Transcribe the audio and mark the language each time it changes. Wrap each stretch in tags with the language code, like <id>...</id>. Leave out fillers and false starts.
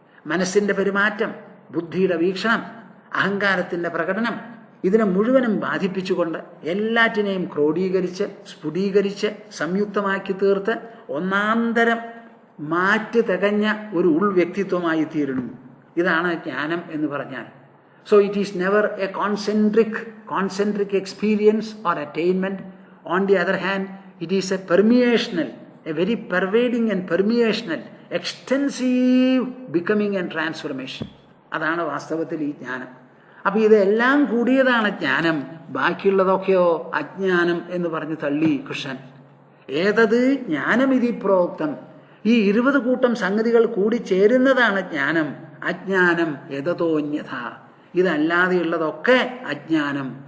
<ml>മനസ്സിൻ്റെ പെരുമാറ്റം, ബുദ്ധിയുടെ വീക്ഷണം, അഹങ്കാരത്തിൻ്റെ പ്രകടനം, ഇതിനെ മുഴുവനും ബാധിപ്പിച്ചുകൊണ്ട് എല്ലാറ്റിനെയും ക്രോഡീകരിച്ച് സ്ഫുടീകരിച്ച് സംയുക്തമാക്കി തീർത്ത് ഒന്നാന്തരം മാറ്റ് തികഞ്ഞ ഒരു ഉൾവ്യക്തിത്വമായി തീരുന്നു. ഇതാണ് ജ്ഞാനം എന്ന് പറഞ്ഞാൽ.</ml> <en>So it is never a concentric experience or attainment. On the other hand, it is a permeational, a very pervading and permeational, extensive becoming and transformation.</en> <ml>അതാണ് വാസ്തവത്തിൽ ഈ ജ്ഞാനം. അപ്പം ഇതെല്ലാം കൂടിയതാണ് ജ്ഞാനം. ബാക്കിയുള്ളതൊക്കെയോ അജ്ഞാനം എന്ന് പറഞ്ഞ് തള്ളി കൃഷ്ണൻ.</ml> <sa>ഏതത് ജ്ഞാനമിതി പ്രോക്തം.</sa> <ml>ഈ 20 കൂട്ടം സംഗതികൾ കൂടി ചേരുന്നതാണ് ജ്ഞാനം.</ml> <sa>അജ്ഞാനം യതതോന്യഥ.</sa> <ml>ഇതല്ലാതെയുള്ളതൊക്കെ അജ്ഞാനം.</ml>